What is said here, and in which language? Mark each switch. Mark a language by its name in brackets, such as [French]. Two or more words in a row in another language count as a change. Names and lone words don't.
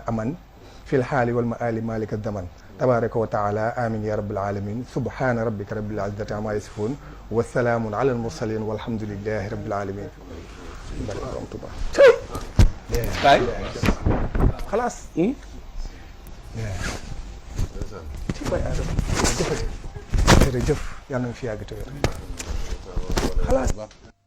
[Arabic] أمن في الحال والمآل مالك الزمن تبارك وتعالى آمين يا رب العالمين سبحان ربك رب العزة عما يصفون والسلام على المرسلين والحمد لله رب العالمين خلاص [Wolof] jërëjëf yàlla na fi yàgg te wér xalaas